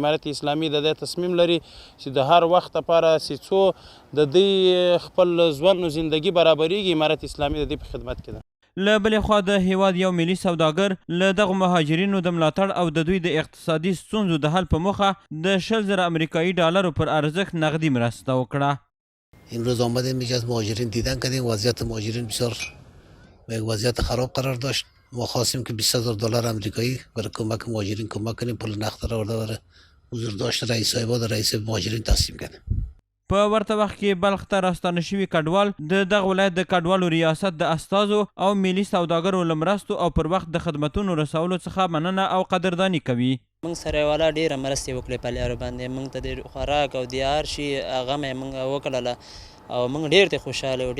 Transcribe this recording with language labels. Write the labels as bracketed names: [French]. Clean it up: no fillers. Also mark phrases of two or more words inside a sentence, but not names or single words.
[Pashto] امارت اسلامي د دې تصمیم لري چې د هر وخت لپاره چې څو د دوی خپل ژوند و زندګي برابریږي امارت اسلامي د دې په خدمت کې ده. له بلې خوا د هیواد یو ملي سوداګر له دغو مهاجرینو د ملاتړ او د دوی د اقتصادي ستونزو د حل په موخه د 100,000 امریکایي ډالرو پر ارزښت نغدی مرسته وکړه. [Persian] امروز آمدیم یکی از مهاجرین دیدن کردیم. وضعیت مهاجرین بسیار به وضعیت خراب قرار داشت. ما خواستیم که 20,000 دلار امریکایی برای کمک مهاجرین کمک کنیم. پول نقد را آورده برای حضور داشت رئیس صاحبا د رئیس مهاجرین تقسیم کردیم. [Pashto] په ورته وخت کې بلخ ته راستانه شوي کډوال د دغه ولایت د کډوالو ریاست د استازو او ملي سوداګرو له مرستو او پر وخت د خدمتونو رسولو څخه مننه او قدرداني کوي. موږ سره والا ډېره مرستې وکړې په لارو باندې. موږ ته د خوراک او د هر شي هغه مې موږ وکړله او موږ ډېر ته خوشحاله یو.